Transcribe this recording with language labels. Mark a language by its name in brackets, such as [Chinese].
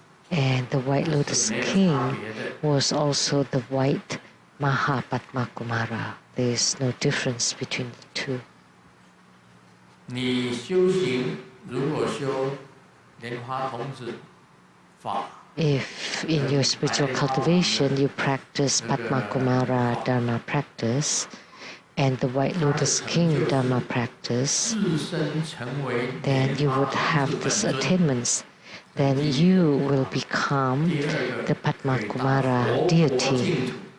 [English] And the White Lotus King was also the white Mahapadma-kumara. There is no difference between the two. [Chinese] 你修行如果修莲花童子法 [English] If in your spiritual cultivation you practice Padma-kumara Dharma practice and the White Lotus King Dharma practice, then you would have these attainments. Then you will become the Padma-kumara deity.